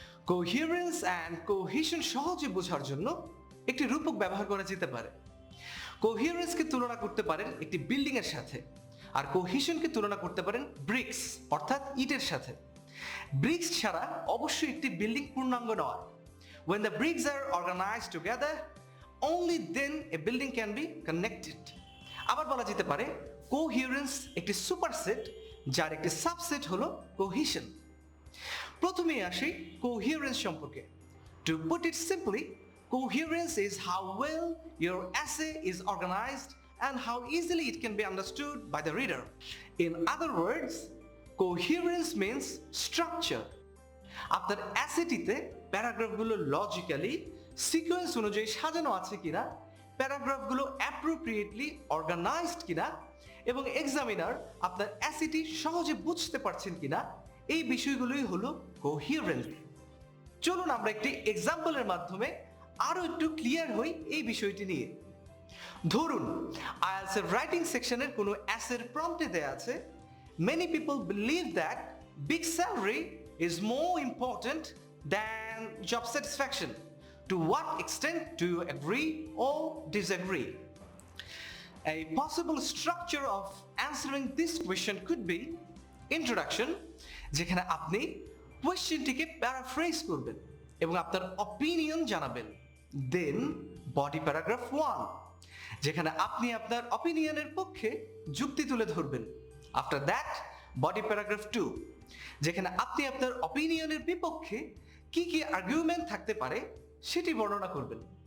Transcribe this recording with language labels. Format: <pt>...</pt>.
<bn>কোহিয়ারেন্স and cohesion সহজে বোঝার জন্য একটি রূপক ব্যবহার করা যেতে পারে। কোহিয়ারেন্সকে তুলনা করতে পারেন একটি বিল্ডিং এর সাথে, আর কোহিশনকে তুলনা করতে পারেন ব্রিক্স অর্থাৎ ইটের সাথে। ব্রিক্স ছাড়া অবশ্যই একটি বিল্ডিং পূর্ণাঙ্গ নয়।</bn> <en>When the bricks are organized together, only then a building can be connected.</en> <bn>আবার বলা যেতে পারে কোহিয়ারেন্স একটি সুপারসেট, যার একটি সাবসেট হলো কোহিশন। প্রথমেই আসি কোহিয়ারেন্স সম্পর্কে।</bn> <en>To put it simply, coherence is how well your essay is organized and how easily it can be understood by the reader. In other words, coherence means structure.</en> <bn>আপনার অ্যাসেটিতে প্যারাগ্রাফগুলো logically sequence অনুযায়ী সাজানো আছে কিনা, প্যারাগ্রাফগুলো appropriately organised কিনা, এবং examiner আপনার অ্যাসেটি সহজে বুঝতে পারছেন কিনা, এই বিষয়গুলোই হলো কোহিয়ারেন্স। চলুন আমরা একটি এক্সাম্পলের মাধ্যমে আরো একটু ক্লিয়ার হই এই বিষয়টি নিয়ে। ধরুন আইএলটিএস এর রাইটিং সেকশনের কোনো অ্যাসের প্রম্পটে দেয়া আছে,</bn> <en>many people believe that big salary is more important than job satisfaction. To what extent do you agree or disagree? A possible structure of answering this question could be introduction,</en> <bn>যেখানে আপনি কোয়েশ্চেনটিকে paraphrase করবেন এবং আপনার opinion জানাবেন। দেন body paragraph 1, যেখানে আপনি আপনার অপিনিয়নের পক্ষে যুক্তি তুলে ধরবেন। আফটার দ্যাট বডি প্যারাগ্রাফ 2, যেখানে আপনি আপনার অপিনিয়নের বিপক্ষে কি কি আর্গুমেন্ট থাকতে পারে সেটি বর্ণনা করবেন।</bn>